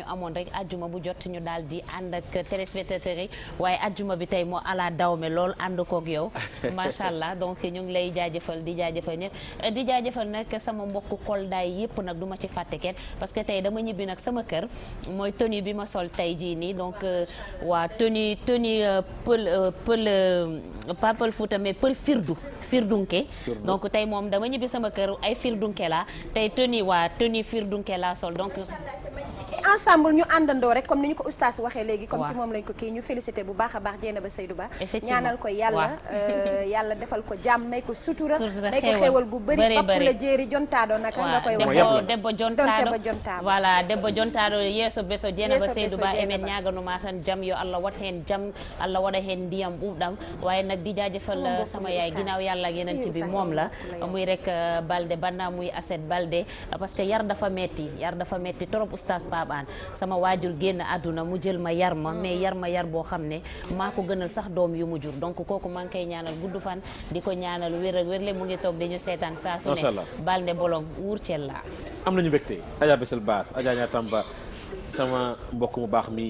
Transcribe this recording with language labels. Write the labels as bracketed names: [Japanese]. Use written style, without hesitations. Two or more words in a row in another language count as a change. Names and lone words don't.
[Wolof] amoon rek ajjuma bu jot ñu daal di ànd ak téléspectateurs yi waaye ajjuma bi tey moo ala dawme lool ànd koog yow [Arabic] ما شاء الله [Wolof] donc ñu ngi lay jaajëfal di jaajëfal ñëpp di jaajëfal nag sama mbokku koldaay yëpp nag du ma ci fàtte kenn parce que tey dama ñibbi nag sama kër mooy tenue bi ma sol tey jii nii donc waa tenue pas pël Fuuta mais pël firdunke donc tey moom dama ñibbi sama kër ay firdunke la tey tenue firdunke la sol donc ensemble ñu àndandoo rek comme ni ñu ko oustaz waxee léegi comme ci moom lañ ko kii ñu félicité bu baax a baax Dieynaba Seydou Ba ñaanal ko yàlla defal ko jàmm may ko sutura may ko xéewal bu bëri papp la jéeri jontaado naka nga koy wax [Fula] debbo jontaado voilà debbo jontaado yeeso beso Dieynaba Seydou Ba emen ñaaganuma tan jam yo Allah wat heen jam Allah waɗa heen ndiyam ɓuuɓɗam [Wolof] waaye nag di jaajëfal sama yaay ginnaaw yàlla ak yeneen bi moom la muy rek Balde Banna muy Aset Balde parce que yar dafa metti trop oustaz Pape Fan sama waajur génn àdduna mu jël ma yar ma mais yar ma yar boo xam ne maa ko gënal sax doom yu mu jur donc kooku maa ngi koy ñaanal gudd fan di ko ñaanal wér ak wérle mu ngi toog dañu seetaan saa su ne balde bolong wuur cel la am nañu mbégte Adja Bessel Bass Adja Ñatamba sama mbokk mu baax mi